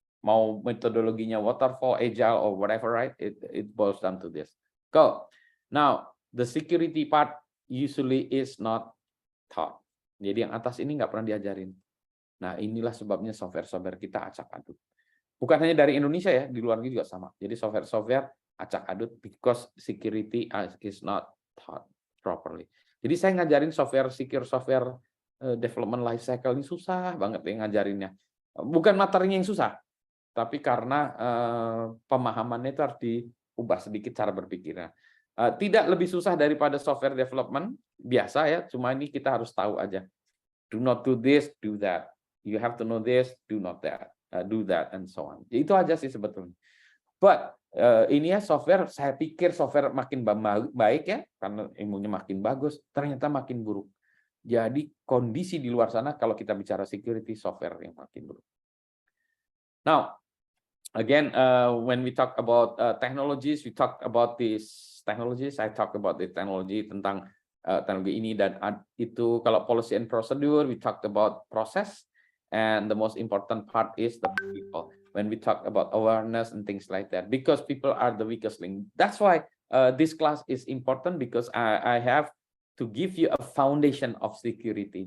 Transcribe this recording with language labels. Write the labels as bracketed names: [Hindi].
[Indonesian] Mau metodologinya [English] waterfall, agile, or whatever, right? It boils down to this. Go. Now, the security part usually is not taught. [Indonesian] Jadi yang atas ini nggak pernah diajarin. Nah, inilah sebabnya software-software kita acak-adut. Bukan hanya dari Indonesia ya, di luar negeri juga sama. Jadi software-software acak-adut [English] because security is not taught properly. [Indonesian] Jadi saya ngajarin secure software development life cycle ini susah banget ya ngajarinnya. Bukan materinya yang susah, tapi karena pemahamannya itu harus diubah sedikit cara berpikirnya. Tidak lebih susah daripada software development biasa ya, cuma ini kita harus tahu aja. [English] Do not do this, do that. You have to know this, do not that, do that, and so on. [Indonesian] Itu aja sih sebetulnya. But ini ya software, saya pikir software makin baik ya, karena ilmunya makin bagus, ternyata makin buruk. Jadi kondisi di luar sana kalau kita bicara security, software yang makin buruk. [English] Now, again, when we talk about technologies, we talk about these technologies. I talk about the technology [Indonesian] tentang teknologi ini dan itu. [English] Kalau policy and procedure, we talked about process, and the most important part is the people. When we talk about awareness and things like that, because people are the weakest link. That's why this class is important, because I have to give you a foundation of security.